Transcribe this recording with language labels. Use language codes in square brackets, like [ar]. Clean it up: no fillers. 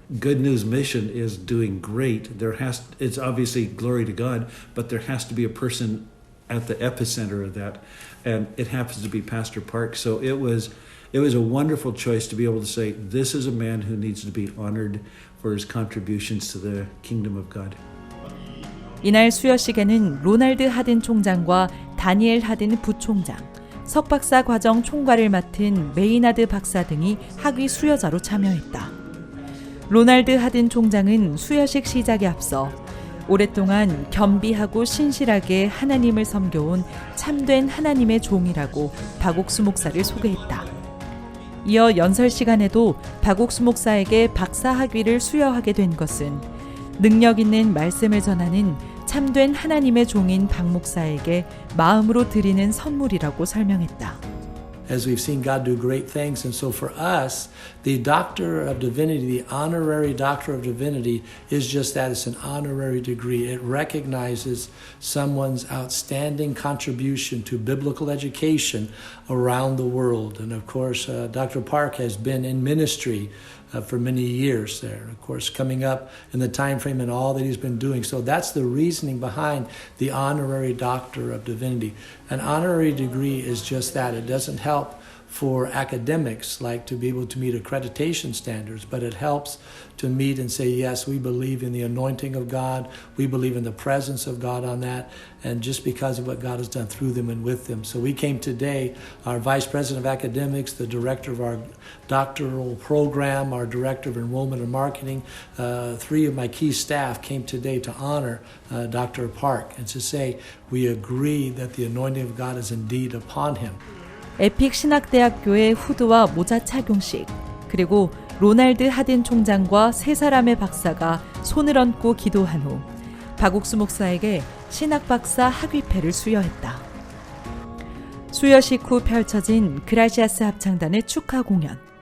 [en] Good News Mission is doing great. It's obviously glory to God, but there has to be a person at the epicenter of that, and it happens to be Pastor Park. So it was a wonderful choice to be able to say, this is a man who needs to be honored for his contributions to the kingdom of God. [ko] 이날 수여식에는 로날드 하든 총장과 다니엘 하든 부총장, 석박사 과정 총괄을 맡은 메이나드 박사 등이 학위 수여자로 참여했다. 로날드 하든 총장은 수여식 시작에 앞서 오랫동안 겸비하고 신실하게 하나님을 섬겨온 참된 하나님의 종이라고 박옥수 목사를 소개했다. 이어 연설 시간에도 박옥수 목사에게 박사 학위를 수여하게 된 것은 능력 있는 말씀을 전하는 참된 하나님의 종인 박 목사에게 마음으로 드리는 선물이라고 설명했다. [en] As we've seen God do great things, and so for us, the Doctor of Divinity, the honorary Doctor of Divinity, is just that. It's an honorary degree. It recognizes someone's outstanding contribution to biblical education around the world. And of course, Dr. Park has been in ministry for many years there. And of course, coming up in the time frame and all that he's been doing. So that's the reasoning behind the honorary Doctor of Divinity. An honorary degree is just that. It doesn't help for academics, like to be able to meet accreditation standards, but it helps to meet and say, yes, we believe in the anointing of God, we believe in the presence of God on that, and just because of what God has done through them and with them. So we came today, our Vice President of Academics, the Director of our doctoral program, our Director of Enrollment and Marketing, 3 of my key staff came today to honor Dr. Park and to say, we agree that the anointing of God is indeed upon him. [ko] 에픽 신학대학교의 후드와 모자 착용식, 그리고 로날드 하든 총장과 3사람의 박사가 손을 얹고 기도한 후 박옥수 목사에게 신학박사 학위패를 수여했다. 수여식 후 펼쳐진 그라시아스 합창단의 축하 공연.